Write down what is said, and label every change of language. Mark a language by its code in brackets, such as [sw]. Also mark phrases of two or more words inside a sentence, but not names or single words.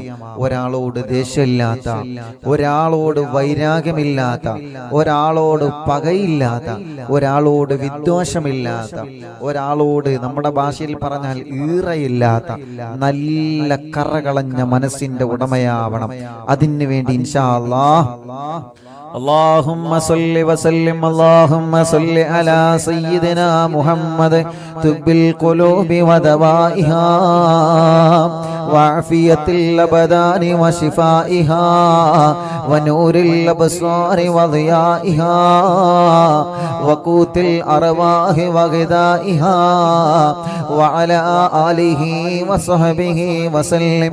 [ml] ഒരാളോട് ദേഷ്യമില്ലാത്ത, ഒരാളോട് വൈരാഗ്യമില്ലാത്ത, ഒരാളോട് പകയില്ലാത്ത, ഒരാളോട് വിദ്വേഷമില്ലാത്ത, ഒരാളോട് നമ്മുടെ ഭാഷയിൽ പറഞ്ഞാൽ ഈറയില്ലാത്ത നല്ല കറകളഞ്ഞ മനസ്സിന്റെ ഉടമയാവണം. അതിനു വേണ്ടി [ar] إن شاء الله اللهم صل وسلم اللهم صل على سيدنا محمد طب القلوب ودوائها وعافية الأبدان وشفائها ونور الأبصار وضيائها وقوت الأرواح وغذائها وعلى آله وصحبه وسلم.